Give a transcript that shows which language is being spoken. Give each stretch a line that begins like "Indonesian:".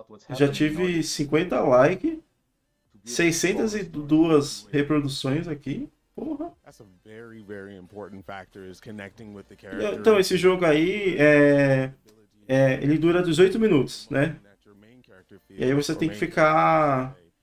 Portuguese: Já tive 50 likes, 602 reproduções aqui. Porra.
English: That's a very, very important factor is connecting with the character.
Portuguese: Então, esse jogo aí ele dura 18 minutos, né? E aí você tem que ficar.